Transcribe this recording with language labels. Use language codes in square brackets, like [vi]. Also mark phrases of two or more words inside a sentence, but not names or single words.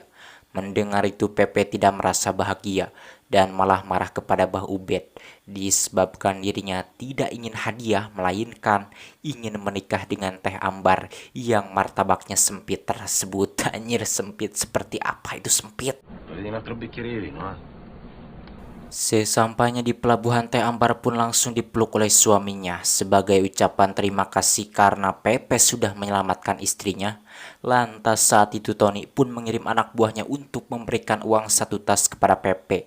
[id] Mendengar itu Pepe tidak merasa bahagia dan malah marah kepada Bah Ubed, disebabkan dirinya tidak ingin hadiah melainkan ingin menikah dengan Teh Ambar yang martabaknya sempit tersebut. Anjir, sempit seperti apa itu sempit? [it] Vedi un altro bicchiere di vino, eh? [id] Sesampainya di pelabuhan, Teh Ambar pun langsung dipeluk oleh suaminya sebagai ucapan terima kasih karena Pepe sudah menyelamatkan istrinya. Lantas saat itu Tony pun mengirim anak buahnya untuk memberikan uang 1 tas kepada Pepe.